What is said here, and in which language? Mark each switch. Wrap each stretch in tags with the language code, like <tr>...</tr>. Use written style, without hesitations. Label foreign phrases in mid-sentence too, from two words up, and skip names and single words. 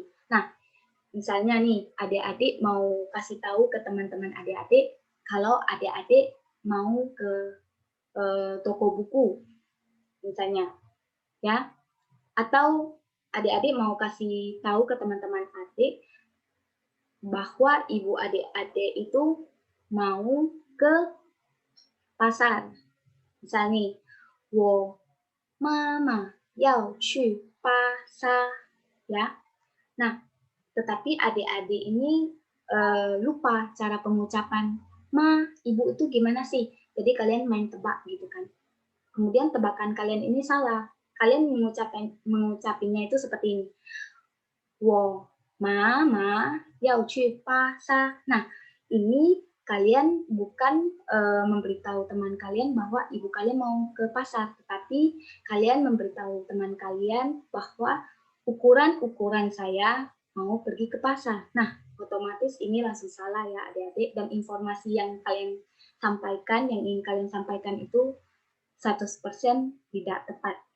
<id>Nah, misalnya nih adik-adik mau kasih tahu ke teman-teman adik-adik kalau adik-adik mau ke toko buku misalnya ya, atau adik-adik mau kasih tahu ke teman-teman adik bahwa ibu adik-adik itu mau ke pasar. Misalnya nih,</id> <zh>我妈妈要去</zh> <id>pasar ya. Nah, tetapi adik-adik ini lupa cara pengucapan ma, ibu itu gimana sih? Jadi kalian main tebak gitu kan. Kemudian tebakan kalian ini salah. Kalian mengucapinya itu seperti ini.</id> <zh>我妈妈要去 pasar.</zh> <id>Nah, ini kalian bukan memberitahu teman kalian bahwa ibu kalian mau ke pasar, tetapi kalian memberitahu teman kalian bahwa ukuran saya mau pergi ke pasar. Nah, otomatis ini langsung salah ya adik-adik, dan informasi yang kalian sampaikan, yang ingin kalian sampaikan itu 100% tidak tepat.</id>